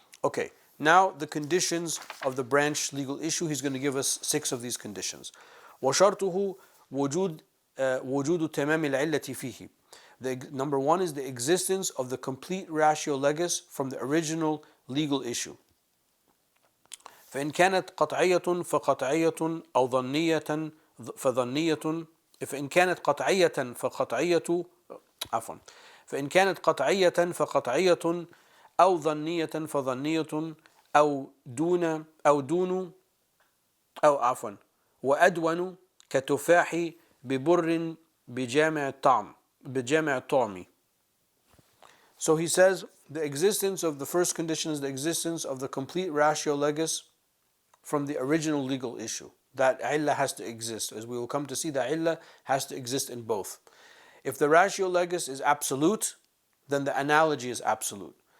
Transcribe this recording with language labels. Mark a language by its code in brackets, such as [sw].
[en] Okay, now the conditions of the branch legal issue. He's going to give us 6 of these conditions. [ar] وشرطه وجود تمام العلة فيه. [en] Number 1 is the existence of the complete ratio legis from the original legal issue. [ar] فإن كانت قطعية فقطعية أو ظنية فظنية. فإن كانت قطعية فقطعية عفوا فإن كانت قطعية فقطعية أو ظنية فظنية أو دون أو عفوا وأدون كتفاح ببر بجامع الطعم. [en] So he says the existence of the first condition is the existence of the complete ratio legis from the original legal issue. That illah has to exist. As we will come to see, the illah has to exist in both. If the ratio legis is absolute, then the analogy is absolute.